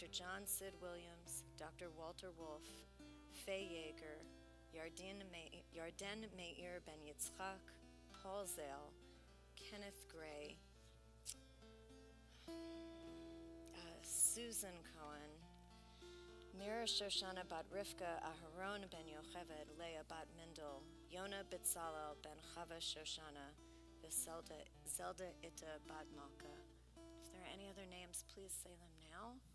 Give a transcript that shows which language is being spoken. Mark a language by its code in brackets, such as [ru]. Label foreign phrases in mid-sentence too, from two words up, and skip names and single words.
[en] John Sid Williams, Dr. Walter Wolf, Faye Yeager, Yarden Meir Ben Yitzchak, Paul Zale, Kenneth Gray, Susan Cohen, Mira Shoshana Bat Rivka, Aharon Ben Yocheved, Leah Bat Mindel, Yona Bitzalel Ben Chava Shoshana, Zelda Ita Bat Malka. If there are any other names, please say them now.